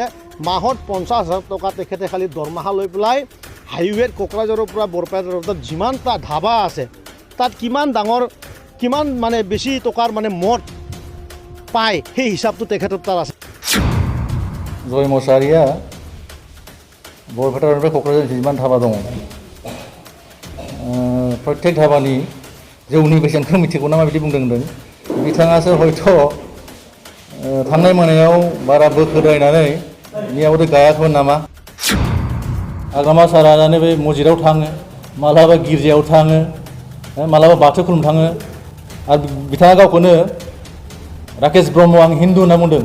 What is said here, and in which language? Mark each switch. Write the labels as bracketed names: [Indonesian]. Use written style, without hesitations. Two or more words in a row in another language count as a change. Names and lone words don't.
[Assamese] মাহত 50,000 টকা তেখেতে খালি দৰমহা লৈ পেলাই হাইৱেৰ কোকৰাঝাৰৰ পৰা বৰপেটা ৰোডত যিমানটা ধাবা আছে তাত কিমান মানে বেছি টকাৰ মানে মদ পায় সেই হিচাপটো তেখেতৰ তাত আছে। জয় মুছাহাৰীয়া বৰপেটা ৰোডৰ কোকৰাঝাৰ যিমান ধাবা [Bodo] দङ प्रत्येक धाबानि जौनि बेसेनखौ मिथिगौ नामा बिदि बुंदों बिथाङासो हयथ' थांनाय मोनायाव बारा बोखोद्रायनानै बेयावबो गायाखैमोन नामा। आगामा सारा जानानै बे मस्जिदाव थाङो, मालाबा गिर्जायाव थाङो, मालाबा बाथौ खुलुमनो थाङो आरो बिथाङा गावखौनो राकेश ब्रह्म आं हिन्दु होनना बुंदों।